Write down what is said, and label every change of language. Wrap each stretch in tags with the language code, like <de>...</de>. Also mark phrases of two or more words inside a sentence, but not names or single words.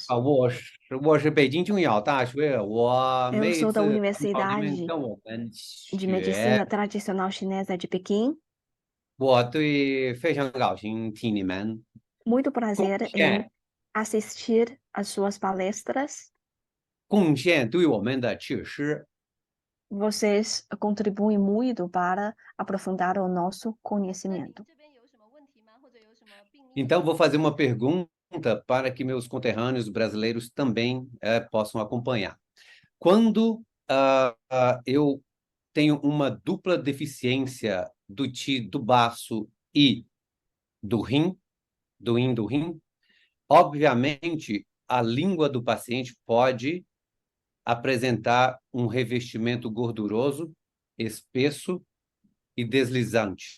<zh>我是北京中药大学，我</zh> <pt>Eu</pt> <zh>每次</zh> <pt>sou da</pt> <zh>你们</zh> <pt>Universidade</pt> <zh>跟我们</zh> <pt>de Medicina Tradicional Chinesa de Pequim.</pt> <zh>我非常高兴听你们</zh> <pt>Muito prazer em</pt> <zh>贡献</zh> <pt>assistir às suas palestras.</pt> <zh>贡献对我们的知识。</zh> <pt>Vocês contribuem muito para aprofundar o nosso conhecimento.</pt> <zh>这边有什么问题吗？或者有什么病例？</zh> <pt>Então, vou fazer uma pergunta para que meus conterrâneos brasileiros também possam acompanhar. Quando eu tenho uma dupla deficiência do baço e do rim, obviamente, a língua do paciente pode apresentar um revestimento gorduroso, espesso e deslizante.</pt>